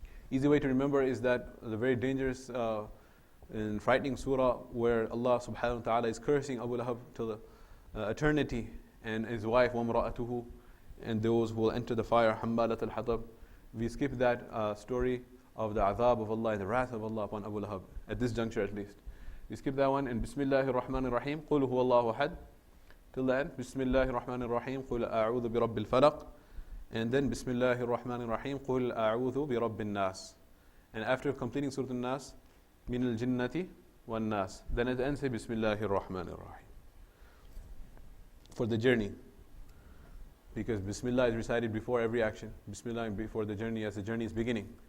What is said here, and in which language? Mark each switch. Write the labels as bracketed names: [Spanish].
[English] Easy way to remember is that the very dangerous and frightening surah where Allah subhanahu wa ta'ala is cursing Abu Lahab till eternity, and his wife وَمْرَأَتُهُ, and those who will enter the fire, [Arabic] حَمَّالَةَ الْحَطَبِ. [English] We skip that story of the azab of Allah and the wrath of Allah upon Abu Lahab, at this juncture at least. We skip that one, and Bismillahir Rahmanir Rahim, [Arabic] قُلْ هُوَ اللَّهُ أَحَدٌ [English] till the end. [Arabic] Bismillahir Rahmanir Rahim, قُلْ أَعُوذُ بِرَبِّ الْفَلَقِ. [English] And then [Arabic] Bismillahir Rahmanir Rahim, قُلْ أَعُوذُ بِرَبِّ النَّاسِ. [English] And after completing Surah An-Nas, [Arabic] مِنَ الْجِنَّةِ وَالنَّاسِ. [English] Then at the end say Bismillahir Rahmanir Rahim. For the journey. Because Bismillah is recited before every action. Bismillah before the journey, as the journey is beginning.